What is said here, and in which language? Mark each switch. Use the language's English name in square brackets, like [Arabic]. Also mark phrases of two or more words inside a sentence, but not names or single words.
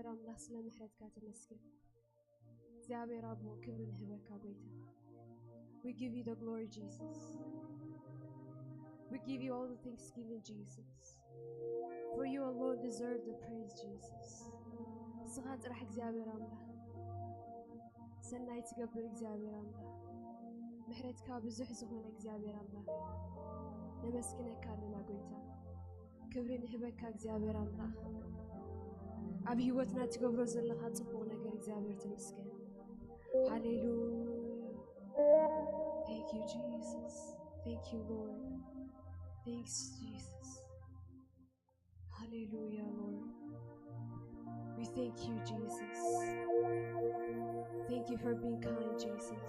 [Tigrinya] አምላክ ስለ ምህረትካ ተመስገን። እግዚአብሔር አብ ክብርን ህበካ ጎይታ። [English] We give you the glory, Jesus. We give you all the thanksgiving, Jesus. For you alone deserve the praise, Jesus. [Tigrinya] ስኻ ጥራሕ እግዚአብሔር አምላክ ሰናይ ትገብር እግዚአብሔር አምላክ ምህረትካ ብዙሕ ዝኾነ እግዚአብሔር አምላክ ነመስግነካ ኣለና ጎይታ። ክብርን ህበካ እግዚአብሔር አምላክ ኣብ ህይወትና ትገብሮ ዘለኻ ጽቡቕ ነገር እግዚአብሔር ተመስገን። ሃሌሉያ። [English] Thank you, Jesus. Thank you, Lord. Thanks, Jesus. Hallelujah, Lord. We thank you, Jesus. Thank you for being kind, Jesus.